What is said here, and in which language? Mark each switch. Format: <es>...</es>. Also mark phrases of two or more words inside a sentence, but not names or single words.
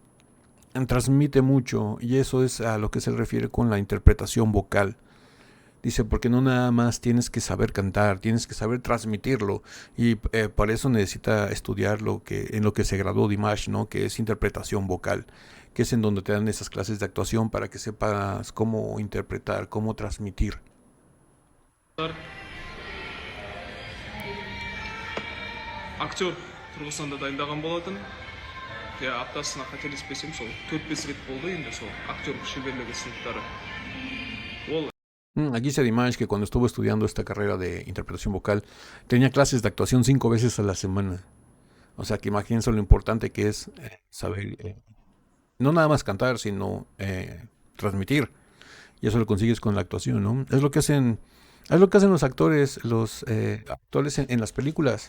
<es>Transmite mucho y eso es a lo que se refiere con la interpretación vocal. Dice, porque no nada más tienes que saber cantar, tienes que saber transmitirlo. Y para eso necesita estudiar en lo que se graduó Dimash, ¿no? Que es interpretación vocal, que es en donde te dan esas clases de actuación para que sepas cómo interpretar, cómo transmitir.</es> <kk>Актер тұрғысында дайындаған болатын. Аптасына қателеспесем сол 4-5 рет болды енді сол актерлік шеберлігі сыныптары. Ол</kk> <es>Aquí dice Dimash que cuando estuvo estudiando esta carrera de interpretación vocal, tenía clases de actuación 5 veces a la semana. O sea, que imagínense lo importante que es saber, no nada más cantar, sino transmitir. Y eso lo consigues con la actuación, ¿no? Es lo que hacen los actores, actores en las películas.</es>